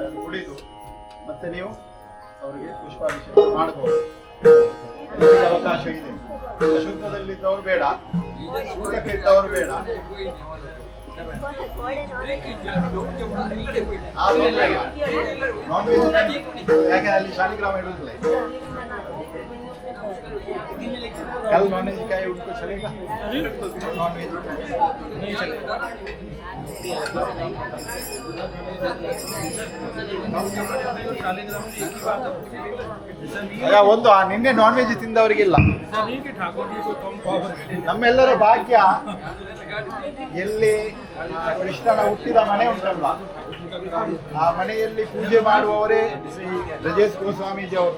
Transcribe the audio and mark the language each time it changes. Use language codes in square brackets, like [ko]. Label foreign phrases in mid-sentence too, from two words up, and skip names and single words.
[kn] ಅದು ಕುಡಿದು ಮತ್ತೆ ನೀವು ಅವರಿಗೆ ಪುಷ್ಪಾಭಿಷೇಕ ಮಾಡಬಹುದು. ಎಲ್ಲರಿಗೆ ಅವಕಾಶ ಇದೆ. ಅಶುದ್ಧದಲ್ಲಿದ್ದವರು ಬೇಡ, ಶುದ್ಧಕ್ಕೆ ಇದ್ದವರು ಬೇಡ. [en] non veg [kn] ಯಾಕೆ ಅಲ್ಲಿ ಶಾಲಿಗ್ರಾಮ ಇಡುವುದಿಲ್ಲ. [hi] कल [en] non veg [hi] का है उनको चलेगा, [en] non veg [hi] नहीं चलेगा. [kn] ಒಂದು ನಿನ್ನೆ [en] non veg [kn] ತಿಂದವರಿಗಿಲ್ಲ. ನಮ್ಮೆಲ್ಲರ ಭಾಗ್ಯ ಎಲ್ಲಿ ಕೃಷ್ಣನ ಹುಟ್ಟಿದ ಮನೆ ಉಂಟಲ್ಲ, ಆ ಮನೆಯಲ್ಲಿ ಪೂಜೆ ಮಾಡುವವರೇ ಶ್ರೀ ಬ್ರಜೇಶ್ ಗೋಸ್ವಾಮೀಜಿ ಅವರು.